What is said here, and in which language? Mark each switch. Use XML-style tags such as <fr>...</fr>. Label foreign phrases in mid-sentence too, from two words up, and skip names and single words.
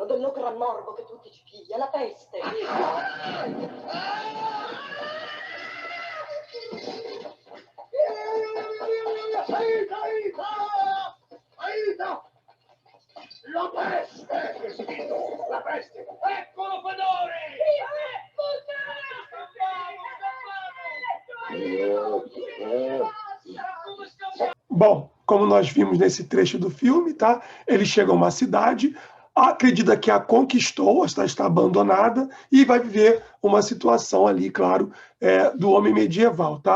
<it>Dello gran morbo che tutti ci piglia, la peste. Aida! La peste! La peste! Eccolo Fedore!</it> <pt>Bom, como nós vimos nesse trecho do filme, tá? Ele chega a uma cidade, acredita que a conquistou, está abandonada, e vai viver uma situação ali, claro, do homem medieval, tá?</pt>